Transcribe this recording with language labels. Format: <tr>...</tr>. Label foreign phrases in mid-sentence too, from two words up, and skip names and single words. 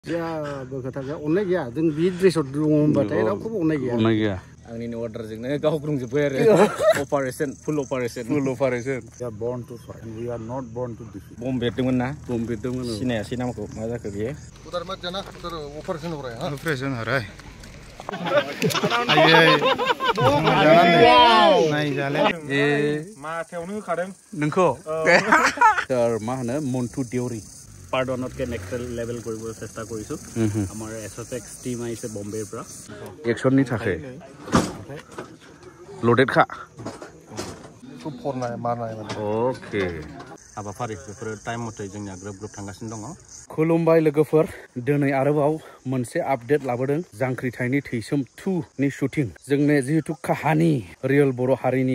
<brx>जेबो खोथा गैया अननाय गैया जों बि ड्रेसआव दङ होनबाथाय रावखौबो अननाय गैया आंनि अर्डारजोंनो गावग्रुंजोब्बाय आरो अपारेशन</brx> <en>full operation We are born to fight. We are not born to defeat.</en> <brx>बम बेरदोंमोन ना सिनायासै नामखौ मा जाखो बेयो</brx> <hi>उधर मत जाना उधर ऑपरेशन हो रहा है हां Operation हो रहा है नाय जाले ए</hi> <brx>माथायावनो होखादों नोंखौ सर मा होनो मन्टु देउरि</brx> <as>पार्डनतके</as> <en>next level</en> <as>কৰিব চেষ্টা কৰিছো আমাৰ এছএফএক্স টিম আহিছে বম্বেৰ পৰা</as> <brx>एक्शननि थाखाय लोडेड खा सब फरनाय मारनाय ओके हाबाफारि</brx> <en>before time</en> <brx>मथे जोंनिया ग्रोब ग्रोब थांगासिनो दङ खुलुमबाय लोगोफोर दिनै आरोबाव मोनसे आपडेट लाबोदों जांख्रिथायनि थैसोम 2 नि शुटिं जोंने जिहेतु काहानि रियल बर' हारिनि</brx>